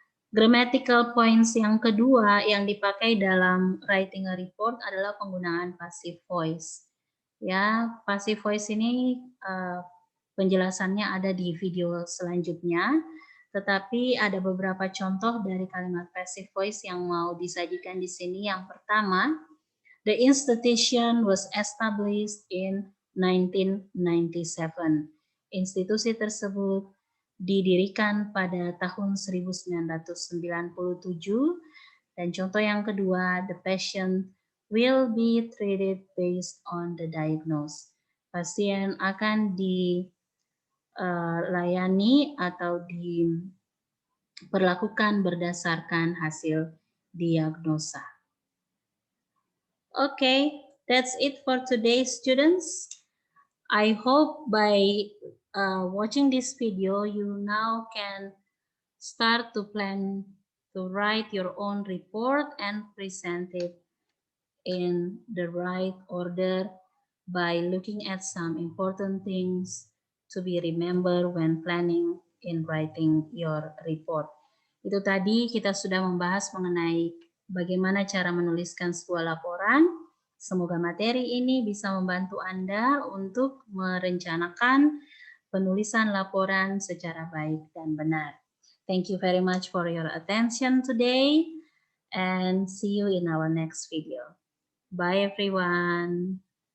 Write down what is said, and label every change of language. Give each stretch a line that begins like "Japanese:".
English: Grammatical points
Indonesian: yang kedua yang dipakai dalam
English: writing a report
Indonesian: adalah penggunaan passive voice. Ya, passive voice ini penjelasannya ada di video selanjutnya, tetapi ada beberapa contoh dari kalimat passive voice yang mau disajikan di sini. Yang pertama,
English: the institution was established in 1997.
Indonesian: Institusi tersebut didirikan pada tahun 1997. Dan contoh yang kedua,
English: the patient will be treated based on the diagnosis.
Indonesian: Pasien akan dilayani atau diperlakukan berdasarkan hasil diagnosa.
English: Okay, that's it for today, students. I hope by watching this video, you now can start to plan to write your own report and present it in the right order by looking at some important things to be remembered when planning in writing your report.
Indonesian: Itu tadi kita sudah membahas mengenai bagaimana cara menuliskan sebuah laporan. Semoga materi ini bisa membantu Anda untuk merencanakan penulisan laporan secara baik dan benar.
English: Thank you very much for your attention today and see you in our next video. Bye everyone.